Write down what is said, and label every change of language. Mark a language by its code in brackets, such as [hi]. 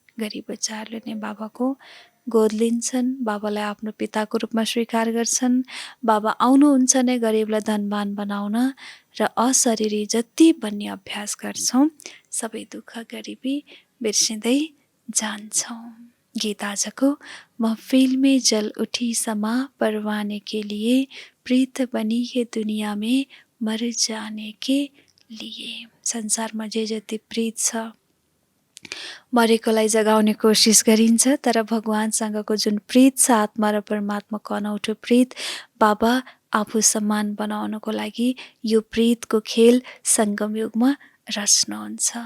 [ne] गरिब बच्चाहरूले नै बाबाको गोद लिन्छन्, बाबालाई आफ्नो पिताको रूपमा स्वीकार गर्छन्। बाबा आउनुहुन्छ नै गरिबलाई धनवान बनाउन र अशरीरी जति बन्ने अभ्यास गर्छौँ सबै दुःख गरिबी बिर्सिँदै जान्छौँ। गीत आजको, [hi] महफिल में जल उठी समा परवाने के लिए, प्रीत बनी है दुनिया में मर जाने के लिए। [ne] संसारमा जे जति प्रीत छ मरेकोलाई जगाउने कोसिस गरिन्छ, तर भगवानसँगको जुन प्रीत छ, आत्मा र परमात्माको अनौठो प्रीत, बाबा आफू सम्मान बनाउनको लागि यो प्रीतको खेल सङ्गम युगमा रच्नुहुन्छ।